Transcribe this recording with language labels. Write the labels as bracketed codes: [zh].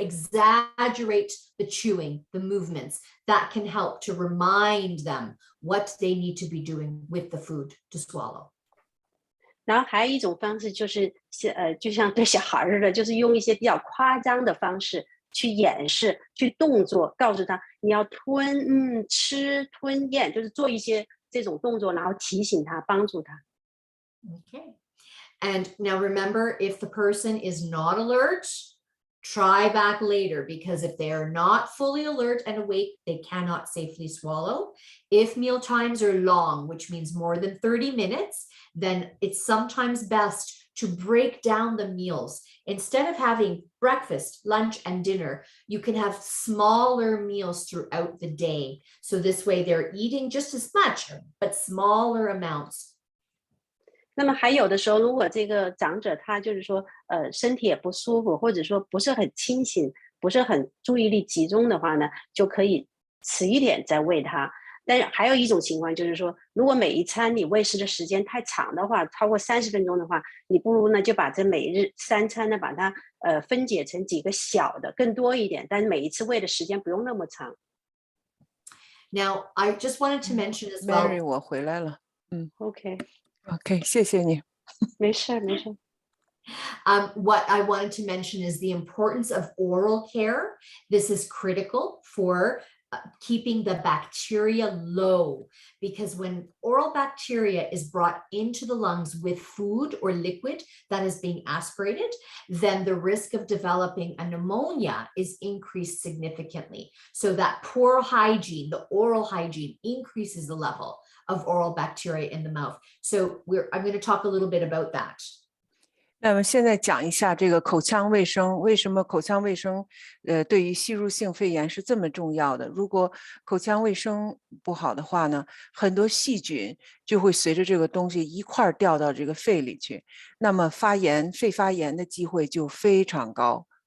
[en] Exaggerate the chewing, the movements. That can help to remind them what they need to be doing with the food to swallow. [zh] 然后还有一种方式就是就像对小孩似的，就是用一些比较夸张的方式去演示，去动作，告诉他你要吞、吃、吞咽，就是做一些这种动作，然后提醒他，帮助他。 [en] Okay. And now remember, if the person is not alert, try back later, because if they are not fully alert and awake, they cannot safely swallow. If meal times are long, which means more than 30 minutes, then it's sometimes best to break down the meals. Instead of having breakfast, lunch, and dinner, you can have smaller meals throughout the day. So this way they're eating just as much, but smaller amounts. [zh] 那么还有的时候，如果这个长者他就是说，身体也不舒服，或者说不是很清醒，不是很注意力集中的话呢，就可以迟一点再喂他。但是还有一种情况就是说，如果每一餐你喂食的时间太长的话，超过30分钟的话，你不如呢就把这每日3餐呢把它分解成几个小的，更多一点，但是每一次喂的时间不用那么长。 [en] Now, I just wanted to mention as well. [zh] Mary， 我回来了。 [en] OK， [zh] OK， 谢谢你。没事没事。 [en] What I wanted to mention is the importance of oral care. This is critical for keeping the bacteria low, because when oral bacteria is brought into the lungs with food or liquid that is being aspirated, then the risk of developing a pneumonia is increased significantly. So that poor hygiene, the oral hygiene, increases the level of oral bacteria in the mouth. So I'm going to talk a little bit about that. [zh] 那么现在讲一下这个口腔卫生，为什么口腔卫生对于吸入性肺炎是这么重要的？如果口腔卫生不好的话呢，很多细菌就会随着这个东西一块儿掉到这个肺里去，那么肺发炎的机会就非常高。